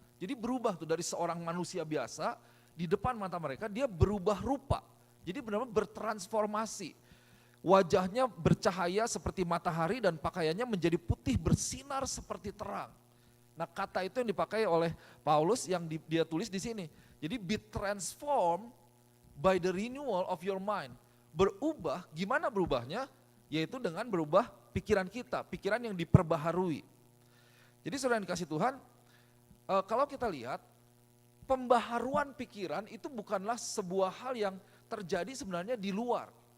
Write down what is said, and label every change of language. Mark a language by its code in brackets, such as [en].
[id] Jadi berubah tuh dari seorang manusia biasa, di depan mata mereka dia berubah rupa. Jadi benar-benar bertransformasi. wajahnya bercahaya seperti matahari dan pakaiannya menjadi putih bersinar seperti terang. Nah, kata itu yang dipakai oleh Paulus yang dia tulis di sini. Jadi [en] be transformed by the renewal of your mind. [id] Berubah, gimana berubahnya? Yaitu dengan berubah pikiran kita, pikiran yang diperbaharui. Jadi saudara yang dikasih Tuhan, kalau kita lihat, pembaharuan pikiran itu bukanlah sebuah hal yang terjadi sebenarnya di luar.